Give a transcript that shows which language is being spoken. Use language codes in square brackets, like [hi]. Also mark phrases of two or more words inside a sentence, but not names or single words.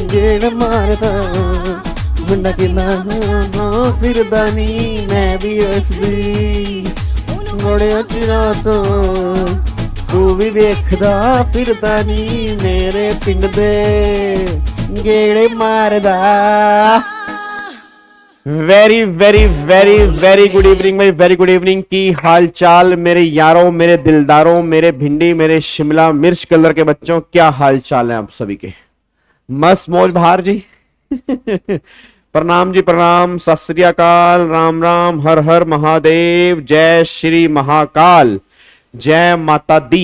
[pa] ਗੇੜ ਮਾਰਦਾ ਮੁੰਡਾ ਕਿੱਲਾ ਫਿਰਦਾ ਨੀ ਮੈਂ ਭੀ ਹੱਸਦੀ ਬੜੇ ਚਿਰਾਂ ਤੋਂ ਤੂੰ ਭੀ ਦੇਖਦਾ ਫਿਰਦਾ ਨੀ ਮੇਰੇ ਪਿੰਡ ਦੇ ਗੇੜੇ ਮਾਰਦਾ। [en] very very very very good evening भाई, very good evening. [hi] की हाल चाल मेरे यारों, मेरे दिलदारों, मेरे भिंडी, मेरे शिमला मिर्च कलर के बच्चों, क्या हाल चाल है आप सभी के? मस्त मौज बहार जी। प्रणाम जी प्रणाम, [pa] ਸਤ ਸ੍ਰੀ ਅਕਾਲ, [hi] राम राम, हर हर महादेव, जय श्री महाकाल, जय माता दी।